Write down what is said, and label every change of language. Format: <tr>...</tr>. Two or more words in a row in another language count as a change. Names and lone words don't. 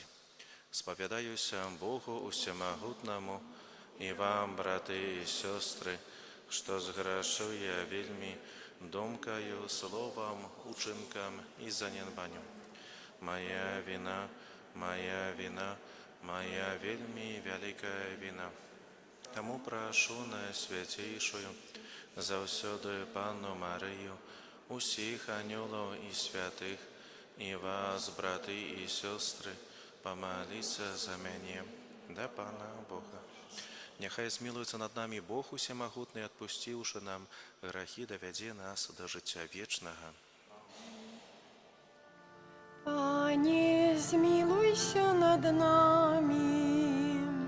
<be>Спавядаюся Богу усемагутнаму і вам, браты і сёстры, што зграшыў я вельмі думкаю, словам, учынкам і занядбаннем. Моя вина, моя вельмі вялікая вина. Таму прашу Найсвяцейшую завсёдою Панну Марию, усіх анёлов і святих, і вас, брати і сестри,</be> <uk>помоліться за мене,</uk> <be>да Пана Бога.</be> <uk>Нехай змилується над нами Бог усемогутний, отпустивши нам грехи, доведе нас до життя вічного. Пане, змилуйся над нами.</uk>